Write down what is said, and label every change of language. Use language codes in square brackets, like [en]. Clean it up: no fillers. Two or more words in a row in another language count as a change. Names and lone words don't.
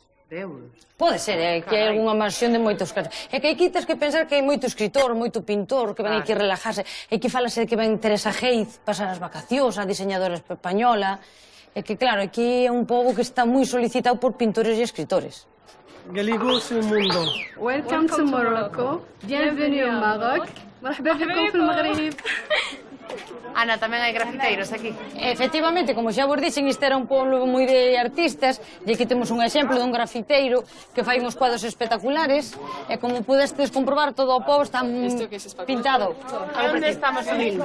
[gl] De euros? Pode ser, é que é unha mansión de moitos casos. É que aquí tens que pensar que hai moito escritor, moito pintor, que ven aquí relajarse. Aquí falase de que ven Teresa Heiz pasar as vacacións, a diseñadora española. É que, claro, aquí é un pobo que está moi solicitado por pintores e escritores. قليبو سو موندو. [en] Welcome to Morocco. [fr] Bienvenue au Maroc. [ar] مرحبا بكم في المغرب. [gl] Ana, tamén hai grafiteiros aquí. Efectivamente, como xa vos dixen, isto era un pueblo moi de artistas, e aquí temos un exemplo dun grafiteiro que fai uns cuadros espectaculares, e como pudestes comprobar, todo o pobo está pintado. A onde estamos subindo?